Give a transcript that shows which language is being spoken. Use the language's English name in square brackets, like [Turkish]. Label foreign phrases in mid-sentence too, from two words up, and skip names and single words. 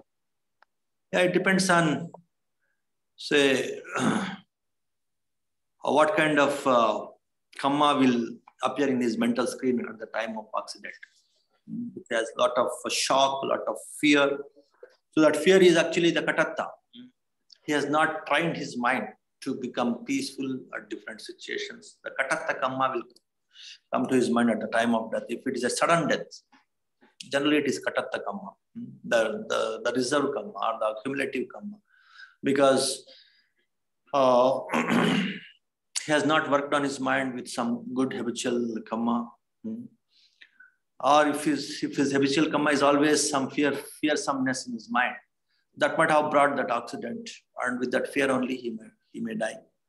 [English] Yeah, it depends on, say, what kind of kamma will appear in his mental screen at the time of accident. It has a lot of shock, a lot of fear. So that fear is actually the katatta. He has not trained his mind to become peaceful at different situations. The [Pali] katatta kamma [English] will come to his mind at the time of death. If it is a sudden death, generally it is [Pali] katatta kamma, [English] the reserve kamma or the accumulative kamma, because he has not worked on his mind with some good habitual kamma. Or if his habitual kamma is always some fearsomeness in his mind, that might have brought that accident, and with that fear only he may die.